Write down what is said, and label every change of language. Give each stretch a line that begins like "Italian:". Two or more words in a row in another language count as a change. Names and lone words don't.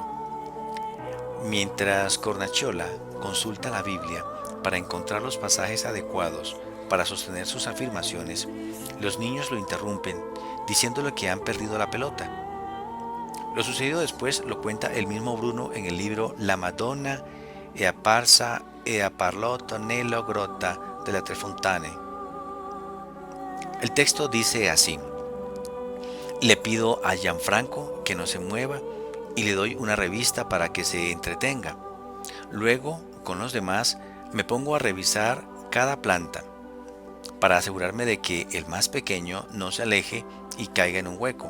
Spanish: Mientras Cornacchiola consulta la Biblia para encontrar los pasajes adecuados para sostener sus afirmaciones, los niños lo interrumpen diciéndole que han perdido la pelota. Lo sucedido después lo cuenta el mismo Bruno en el libro La Madonna è apparsa e ha parlato nella grotta delle Tre Fontane. El texto dice así: le pido a Gianfranco que no se mueva y le doy una revista para que se entretenga. Luego, con los demás, me pongo a revisar cada planta para asegurarme de que el más pequeño no se aleje y caiga en un hueco.